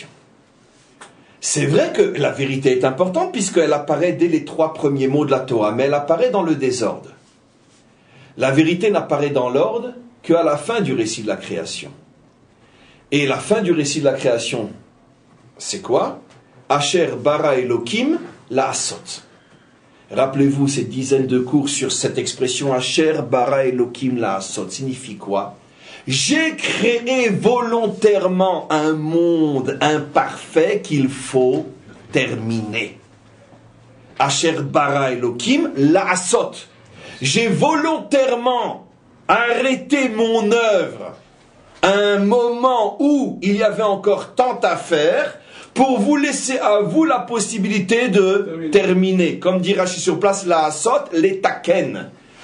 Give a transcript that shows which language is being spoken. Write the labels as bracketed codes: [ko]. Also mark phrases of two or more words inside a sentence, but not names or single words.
[fr] C'est vrai que la vérité est importante puisqu'elle apparaît dès les 3 premiers mots de la Torah, mais elle apparaît dans le désordre. La vérité n'apparaît dans l'ordre qu'à la fin du récit de la création. Et la fin du récit de la création, c'est quoi? [he] אשר ברא אלוקים לעשות. [fr] Rappelez-vous ces dizaines de cours sur cette expression [he] אשר ברא אלוקים לעשות. [fr] Signifie quoi? J'ai créé volontairement un monde imparfait qu'il faut terminer. [he] אשר ברא אלוקים לעשות. [fr] J'ai volontairement arrêté mon œuvre à un moment où il y avait encore tant à faire pour vous laisser à vous la possibilité de terminer. Comme dit Rashi sur place, [he] לעשות, [fr] les taken.